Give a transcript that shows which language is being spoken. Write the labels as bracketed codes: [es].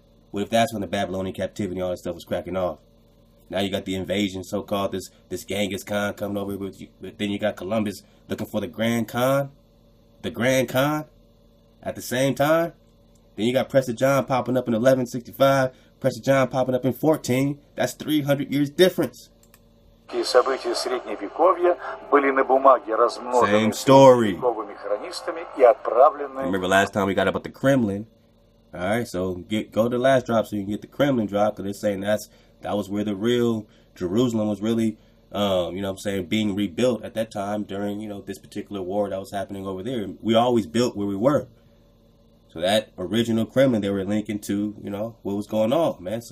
[en] What if that's when the Babylonian captivity and all that stuff was cracking off? Now you got the invasion, so-called, this Genghis Khan coming over with you. But then you got Columbus looking for the Grand Khan. The Grand Khan at the same time. Then you got Preston John popping up in 1165. Preston John popping up in 14. That's 300 years difference. [ru] События Средневековья были на бумаге размножены средневековыми хронистами и отправлены... [en] Remember last time we got about the Kremlin. Alright, so go to the last drop so you can get the Kremlin drop, because they're saying that was where the real Jerusalem was really, you know what I'm saying, being rebuilt at that time during, you know, this particular war that was happening over there. We always built where we were. So that original Kremlin, they were linking to, you know, what was going on, man.